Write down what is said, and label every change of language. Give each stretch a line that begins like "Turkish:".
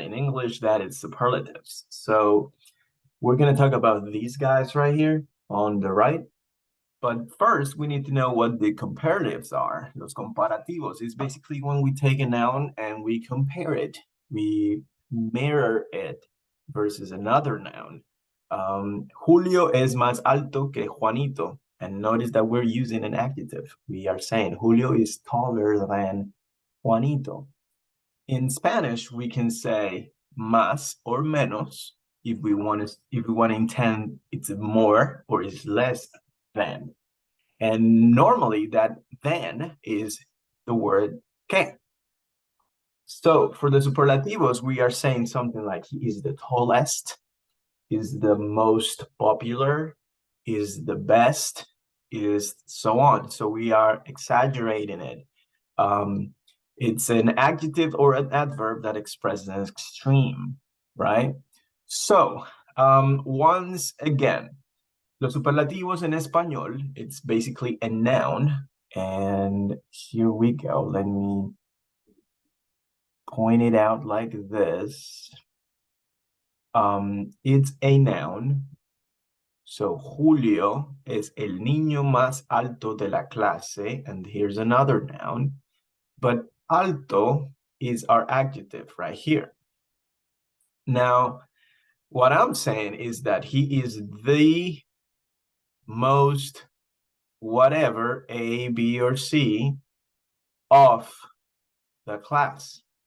English: In English, that is superlatives. So we're going to talk about these guys right here on the right. But first, we need to know what the comparatives are. Los comparativos is basically when we take a noun and we compare it. We mirror it versus another noun.
Spanish: Julio es más alto que Juanito.
English: And notice that we're using an adjective. We are saying Julio is taller than Juanito. In Spanish, we can say más or menos if we want to intend it's more or it's less than. And normally that than is the word que. So for the superlativos, we are saying something like he is the tallest, is the most popular, is the best, is so on. So we are exaggerating it. It's an adjective or an adverb that expresses an extreme, right? So once again,
Spanish: los superlativos en español,
English: it's basically a noun. And here we go. Let me point it out like this. It's a noun.
Spanish: So Julio es el niño más alto de la clase.
English: And here's another noun. But alto is our adjective right here. Now, what I'm saying is that he is the most whatever, A, B, or C, of the class.